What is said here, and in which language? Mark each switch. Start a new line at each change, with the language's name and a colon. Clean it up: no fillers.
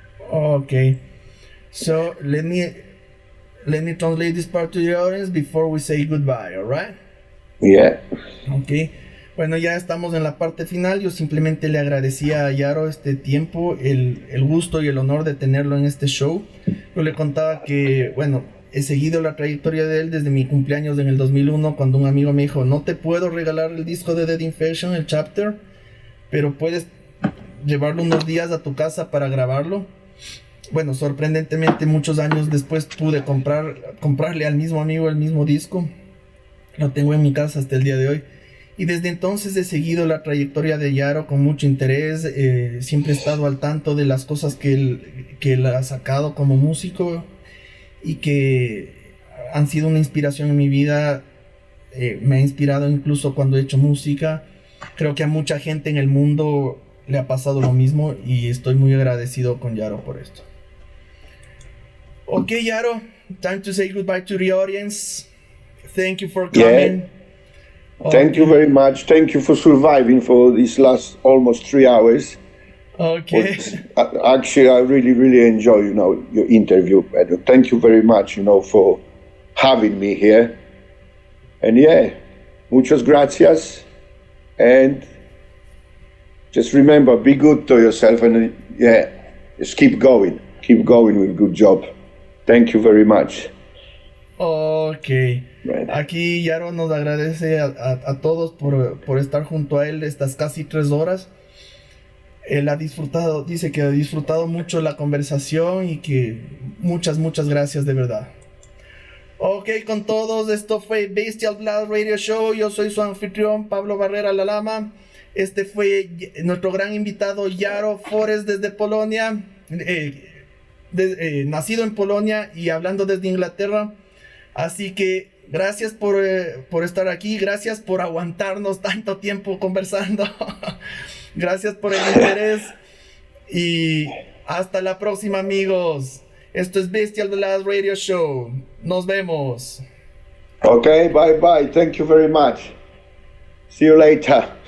English: Okay, so let me translate this part to the audience before we say goodbye, all right? Yeah. Okay.
Spanish: Bueno, ya estamos en la parte final. Yo simplemente le agradecía a Jaro este tiempo, el gusto y el honor de tenerlo en este show. Yo le contaba que, bueno, he seguido la trayectoria de él desde mi cumpleaños en el 2001, cuando un amigo me dijo, no te puedo regalar el disco de Dead Infection, el Chapter, pero puedes llevarlo unos días a tu casa para grabarlo. Bueno, sorprendentemente muchos años después pude comprarle al mismo amigo el mismo disco. Lo tengo en mi casa hasta el día de hoy. Y desde entonces he seguido la trayectoria de Jaro con mucho interés. Siempre he estado al tanto de las cosas que él ha sacado como músico y que han sido una inspiración en mi vida. Me ha inspirado incluso cuando he hecho música. Creo que a mucha gente en el mundo le ha pasado lo mismo y estoy muy agradecido con Jaro por esto.
English: Ok, Jaro, time to say goodbye to the audience. Thank you for coming. Yeah. Thank you very much. Thank you for surviving for these last almost 3 hours. Okay. Actually, I really enjoy, your interview. Thank you very much, for having me here. And yeah,
Spanish: muchas gracias.
English: And just remember, be good to yourself, and just keep going with good job. Thank you very much.
Spanish: Ok, aquí Jaro nos agradece a todos por estar junto a él estas casi 3 horas. Él ha disfrutado, dice que ha disfrutado mucho la conversación y que muchas gracias de verdad. Ok, con todos, esto fue Bestial Blast Radio Show. Yo soy su anfitrión, Pablo Barrera La Lama. Este fue nuestro gran invitado Jaro Forest desde Polonia, nacido en Polonia y hablando desde Inglaterra. Así que gracias por estar aquí, gracias por aguantarnos tanto tiempo conversando. Gracias por el interés y hasta la próxima, amigos. Esto es Bestial Blast Radio Show. Nos vemos.
English: Okay, bye. Thank you very much. See you later.